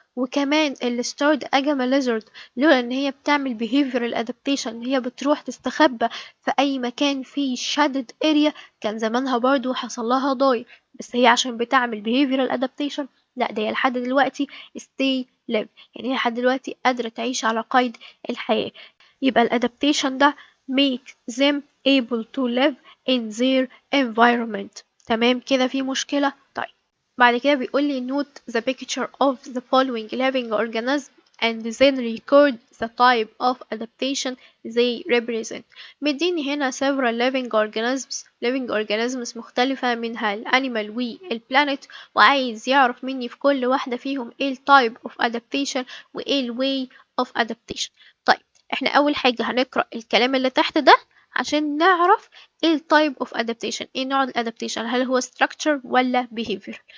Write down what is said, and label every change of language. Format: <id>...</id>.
<ar>وكمان الستارد اجاما ليزرد، لولا ان هي بتعمل behavioral adaptation ان هي بتروح تستخبى في اي مكان فيه shaded area، كان زمانها برضو حصل لها ضاي. بس هي عشان بتعمل behavioral adaptation، لا ده هي لحد دلوقتي stay live، يعني هي لحد دلوقتي قادرة تعيش على قيد الحياة. يبقى الادابتيشن ده</ar> <en>make them able to live in their environment.</en> <ar>تمام كده؟ في مشكلة؟ طيب بعد كده بيقول لي</ar> <en>note the picture of the following living organism and then record the type of adaptation they represent.</en> <ar>مديني هنا several living organisms مختلفة منها الانيمال والبلانت، وعايز يعرف مني في كل واحدة فيهم ايه التايب of adaptation وايه الواي of adaptation. طيب احنا اول حاجة هنقرأ الكلام اللي تحت ده عشان نعرف ايه التايب اوف ادابتيشن، ايه نوع الادابتيشن، هل هو structure ولا behavior.</ar>